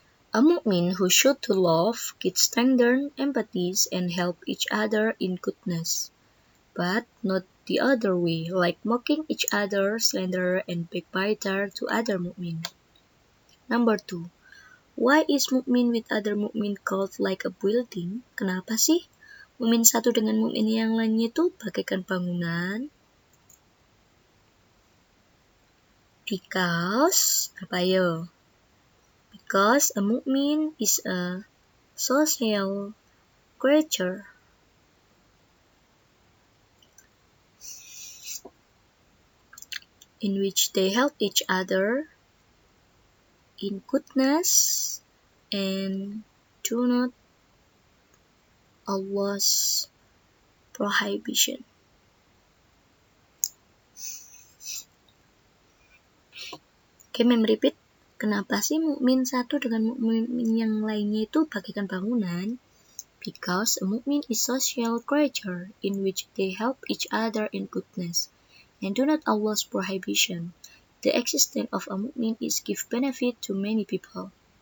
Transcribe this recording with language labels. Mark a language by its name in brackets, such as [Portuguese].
[English] A mu'min who shows to love, kids strengthen empathies and help each other in goodness, but not the other way, like mocking each other, slander and backbiter to other mu'min. Number 2. Why is mu'min with other mu'min called like a building? [Indonesian] Kenapa sih mu'min satu dengan mu'min yang lainnya itu bagaikan bangunan? [English] Because, [Indonesian] apa yo? [English] Because a mu'min is a social creature. In which they help each other in goodness and do not Allah's prohibition. Oke, repeat. [Indonesian] Kenapa sih mukmin satu dengan mukmin yang lainnya itu bagaikan bangunan? [English] Because a mu'min is social creature in which they help each other in goodness and do not Allah's prohibition. The existence of a mu'min is give benefit to many people.